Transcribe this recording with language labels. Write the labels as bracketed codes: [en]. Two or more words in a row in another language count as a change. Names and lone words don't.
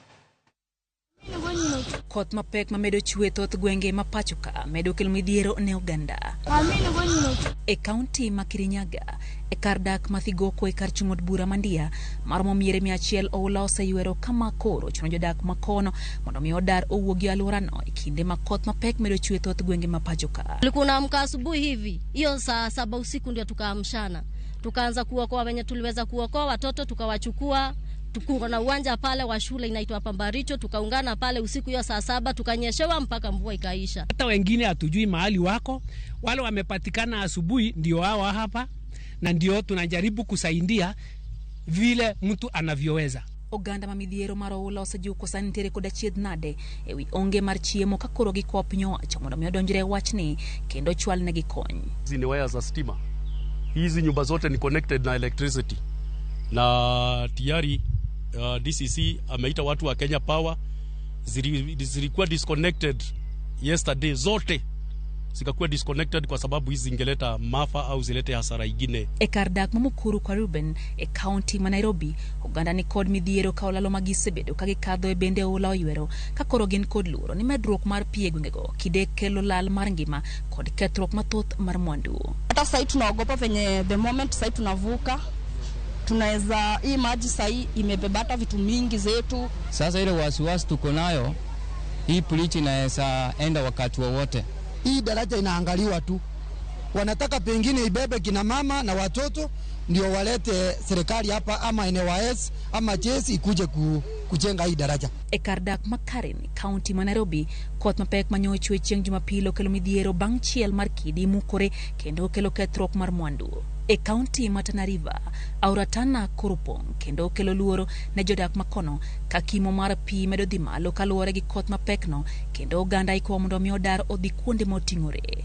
[luo] Koth mapek mamedo chwe thoth gwenge ma pacho ka medo kelo midhiero ne oganda. E kaunti ma Kirinyaga, e kar dak ma Thigoko e kar chung'od bura Mandia, maromo miere 100 oula oseyuero kama koro chuno jodak ma kono mondo mi odar owuogi alworano e kinde ma koth mapek medo chwe thoth gwenge ma pacho ka. [sw] Tunaamka asubuhi hivi, hiyo saa 7 usiku ndio tukaamshana. Tukaanza kuokoa wenye tuliweza kuokoa watoto, tukawachukua tukungo na uwanja pale wa shule inaitwa Pambaricho, tukaungana pale usiku hiyo saa 7 tukanyeshewa mpaka mvua ikaisha. Hata wengine hatujui mahali wako, wale wamepatikana asubuhi ndio wao hapa, na ndio tunajaribu kusaidia vile mtu anavyoweza. [luo] Oganda ma midhiero mar oula osejuko sanitere kod achiedh nade ewi onge mar chiemo ka koro giko piny owacho mondo mi odonjre wachni kendo chwal ne gikony. [sw] Hizi ni waya za stima. Hizi nyumba zote ni connected na electricity. Na tayari DCC ameita watu wa Kenya Power, zilikuwa [en] disconnected yesterday, [sw] zote zikakuwa disconnected kwa sababu hizi zingeleta maafa au zilete hasara ingine. [luo] E kar dak Mukuru kwa Ruben e county ma Nairobi, oganda ni kod midhiero ka olalo magisebedo ka gikadho e bende oula oywero ka koro gin kod luoro ni medruok mar pi e gwengego kide kelo lal mar ngima kod kethruok mathoth mar mwandu. [sw] Hata sasa tunaogopa venye [en] the moment [sw] sasa tunavuka tunaweza hii maji sasa imebebata vitu mingi zetu. Sasa ile wasiwasi tuko nayo, hii police inaweza enda wakati wowote. Hii daraja inaangaliwa tu, wanataka pengine ibebe kina mama na watoto ndio walete serikali hapa ama NYS ama jeshi ikuje kujenga hii daraja. [luo] E kar dak Makarin, county ma Nairobi, koth mapek manyochwe chieng' Jumapil okelo midhiero bang' chiel mar kidi mukore kendo okelo kethruok mar mwandu. E county ma Tana River, aora Tana koro pong' kendo okelo luoro ne jodak makono ka kimo mar pi medo dhi malo kaluwore gi koth mapekno kendo oganda iko mondo mi odar odhi kuonde moting'ore.